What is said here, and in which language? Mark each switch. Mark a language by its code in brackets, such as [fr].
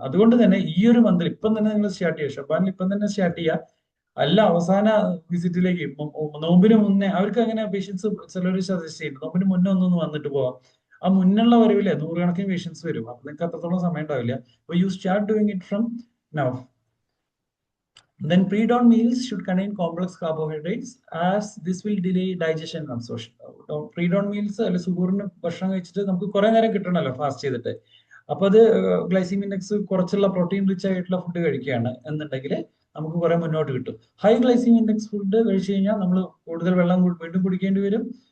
[ml] അതുകൊണ്ട് തന്നെ ഈ ഒരു മന്തിൽ ഇപ്പം തന്നെ നിങ്ങൾ സ്റ്റാർട്ട് ചെയ്യുക, ഷബാനിൽ ഇപ്പം തന്നെ സ്റ്റാർട്ട് ചെയ്യുക. അല്ല അവസാന വിസിറ്റിലേക്ക് നോമ്പിന് മുന്നേ അവർക്ക് അങ്ങനെ പേഷ്യൻസ് ചിലർ സജസ്റ്റ് ചെയ്യും, നോമ്പിന് മുന്നേ ഒന്നൊന്ന് വന്നിട്ട് പോവാം. ആ മുന്നുള്ള വരവില്ലേ 100 കണക്കിന് പേഷ്യൻസ് വരും. അപ്പൊ നിങ്ങൾക്ക് അത്രത്തോളം സമയം ഉണ്ടാവില്ല. [en] അപ്പൊ you start doing it from now. Then pre-dawn meals should contain complex carbohydrates as this will delay digestion and absorption. [ml] Pre-dawn meals അല്ലെ സുഗറിന് ഭക്ഷണം കഴിച്ചിട്ട് നമുക്ക് കുറെ നേരം കിട്ടണമല്ലോ ഫാസ്റ്റ് ചെയ്തിട്ട്. അപ്പൊ അത് ഗ്ലൈസിമിക് ഇൻഡെക്സ് കുറച്ചുള്ള പ്രോട്ടീൻ റിച്ച് ആയിട്ടുള്ള ഫുഡ് കഴിക്കുകയാണ് എന്നുണ്ടെങ്കിൽ നമുക്ക് കുറെ മുന്നോട്ട് കിട്ടും. ഹൈ ഗ്ലൈസിമിക് ഇൻഡെക്സ് ഫുഡ് കഴിച്ചു കഴിഞ്ഞാൽ നമ്മൾ കൂടുതൽ വെള്ളം വീണ്ടും കുടിക്കേണ്ടി വരും.